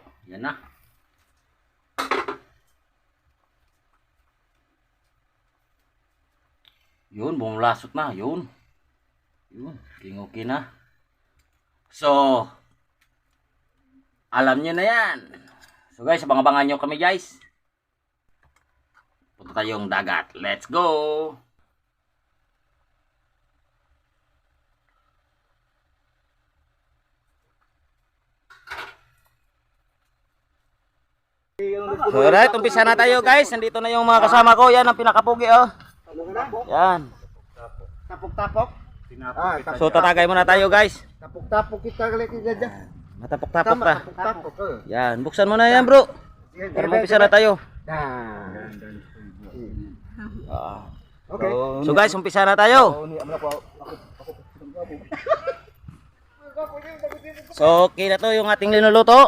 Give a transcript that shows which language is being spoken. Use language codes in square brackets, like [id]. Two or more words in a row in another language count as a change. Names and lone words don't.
[tl] Yan na. Yun, bumulasot na. Yun. Yun, okay na. So, alam nyo na yan. So guys, abang-abangan nyo kami guys. Punta tayong dagat. [en] Let's go! So right, [tl] umpisa na tayo guys. Nandito na yung mga kasama ko. Yan ang pinakapugi oh. Yan. Tapok-tapok. So tatagay muna tayo guys. Tapok-tapok kita kali kita. Matapok-tapok ka. Tapok. Yan, buksan mo na yan bro. Para umpisa na tayo. Okay. So guys, umpisa na tayo. So okay na to yung ating linuluto.